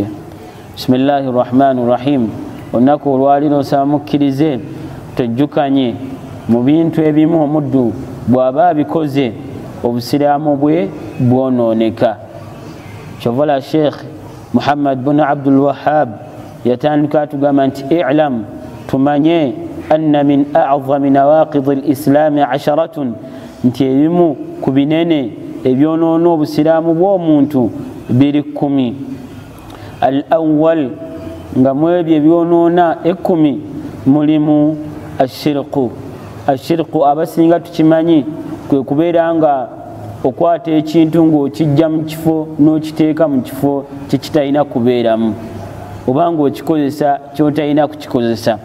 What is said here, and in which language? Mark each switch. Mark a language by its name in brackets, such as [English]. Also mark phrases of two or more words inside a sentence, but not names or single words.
[Arabic] بسم الله الرحمن الرحيم. [Ganda] Olunaku olwaliro nsaba mukkirize tujjukanye mu bintu ebimu omuddu bw'aba abikoze obusiraamu bwe bwonooneka. Kyovola Sheikh Muhammad bin Abdul Wahhab yatandika atugamba nti i'lam, tumanye [Arabic] أن من أعظم نواقض الإسلام [Ganda] 10, nti ebimu ku binene ebyonoona obusiraamu bw'omuntu biri 10. Al-awwal, nga mu ebyo ebyonoona 10 mulimu ashirku. Ashirku abasinga tukimanyi kwe kubeera nga okwata ekintu ng'okijja mu kifo n'okiteeka mu kifo kyekitalina kubeeramu, oba ng'okikozesa kyotalina kukikozesa.